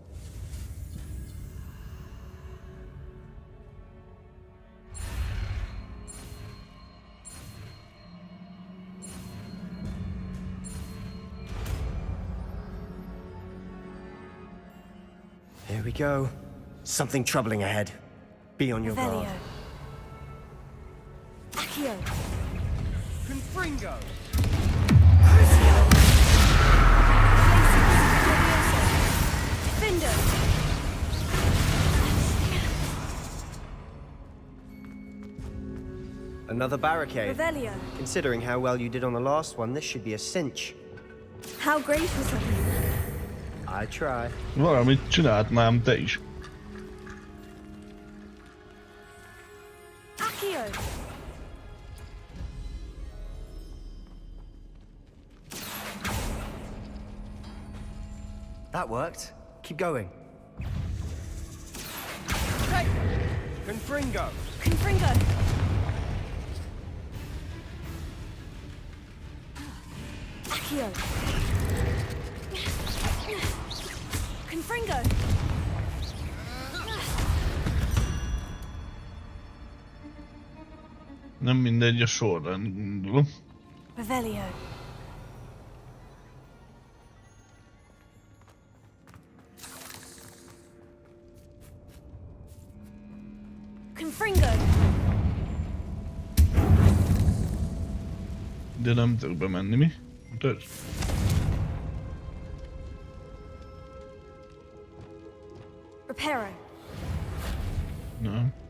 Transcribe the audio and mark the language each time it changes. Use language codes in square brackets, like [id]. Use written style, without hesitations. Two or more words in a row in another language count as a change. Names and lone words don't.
[en] Here we go. Something troubling ahead. Be on your guard. Accio. Confringo! Defender. Another barricade. Revelio. Considering how well you did on the last one, this should be a cinch. How gracious of you. I try. [hu] Valamit csináltnám te is. [en] Accio. That worked. Keep going. Hey. Confringo. Confringo. Accio. Confringo. [hu] Nem mindegy, a sorrend gondolom. [en] Revelio. Confringo. [hu] De nem tudok bemenni, mi? Mutasd. [en] Reparo. [hu] Nem.